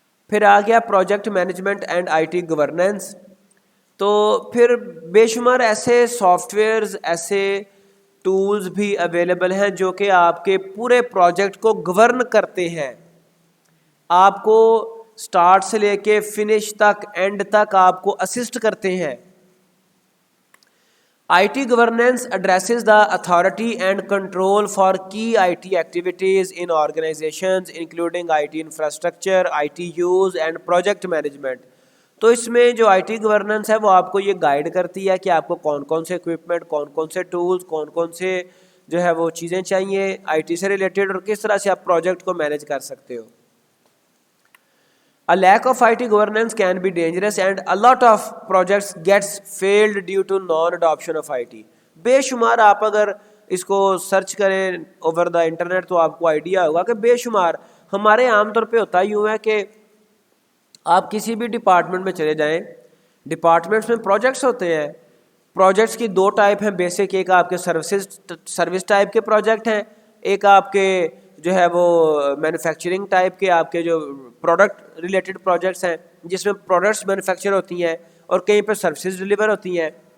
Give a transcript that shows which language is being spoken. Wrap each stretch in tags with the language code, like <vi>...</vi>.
<ur>پھر آ گیا project management and I T governance. تو پھر بے شمار ایسے سافٹ ویئرز, ایسے ٹولز بھی اویلیبل ہیں جو کہ آپ کے پورے پروجیکٹ کو گورن کرتے ہیں, آپ کو سٹارٹ سے لے کے فنش تک, اینڈ تک آپ کو اسسٹ کرتے ہیں.</ur> <en>IT governance addresses the authority and control for key IT activities in organizations including IT infrastructure, IT use and project management.</en> <ur>تو اس میں جو IT گورننس ہے وہ آپ کو یہ گائیڈ کرتی ہے کہ آپ کو کون کون سے اکوپمنٹ، کون کون سے ٹولز، کون کون سے جو ہے وہ چیزیں چاہیے IT سے ریلیٹڈ، اور کس طرح سے آپ پروجیکٹ کو مینیج کر سکتے ہو.</ur> <en>A lack of IT governance can be dangerous and a lot of projects gets failed due to non-adoption of IT.</en> <ur>بے شمار آپ اگر اس کو سرچ کریں</ur> <en>over the internet</en> <ur>تو آپ کو آئیڈیا ہوگا کہ بے شمار ہمارے عام طور پہ ہوتا یوں ہے کہ آپ کسی بھی ڈپارٹمنٹ میں چلے جائیں، ڈپارٹمنٹس میں پروجیکٹس ہوتے ہیں. پروجیکٹس کی دو ٹائپ ہیں بیسک، ایک آپ کے سروس ٹائپ کے پروجیکٹ ہیں، ایک آپ کے جو ہے وہ مینوفیکچرنگ ٹائپ کے آپ کے جو پروڈکٹ ریلیٹڈ پروجیکٹس ہیں جس میں پروڈکٹس مینوفیکچر ہوتی ہیں اور کہیں پہ سروسز ڈلیور ہوتی ہیں.</ur>